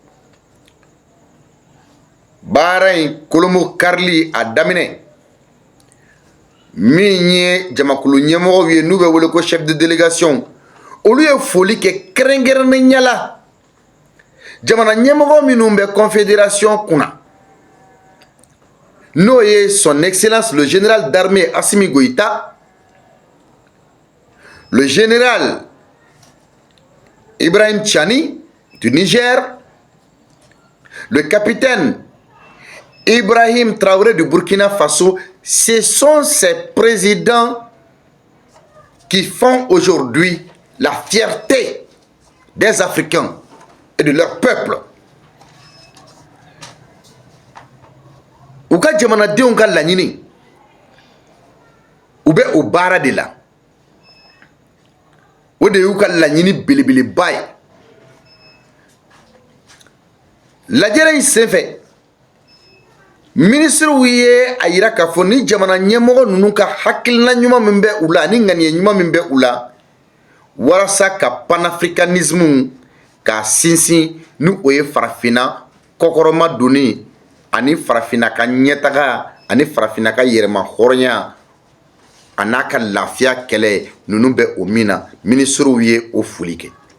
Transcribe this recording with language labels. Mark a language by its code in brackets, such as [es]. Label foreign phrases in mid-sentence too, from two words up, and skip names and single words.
[bm] Baara in kolomo karili a daminɛ, min ye jamakulu ɲɛmɔgɔw ye n'u bɛ wele ko [fr] chef de délégation, [bm] olu ye foli kɛ kɛrɛnkɛrɛnnenya la jamana ɲɛmɔgɔ minnu bɛ confédération kunna, n'o ye [fr] son excellence le général d'armée Assimi Goïta, le général Ibrahim Tchani du Niger, le capitaine Ibrahim Traoré du Burkina Faso. Ce sont ces présidents qui font aujourd'hui la fierté des Africains et de leur peuple. [bm] U ka jamanadenw ka laɲini, u bɛ o baara de la. O de y'u ka laɲini belebeleba ye. Lajɛrɛ in senfɛ, ministrew ye a yira k'a fɔ ni jamana ɲɛmɔgɔ ninnu ka hakilina ɲuman min bɛ u la ani ŋaniya ɲuman min bɛ u la, walasa ka panafricanisme k'a sinsin ni o ye farafina kɔkɔrɔma donni ani farafina ka ɲɛtaga ani farafina ka yɛrɛma hɔrɔnya a n'a ka lafiya kɛlɛ, ninnu bɛ o min na, ministrew ye o foli kɛ.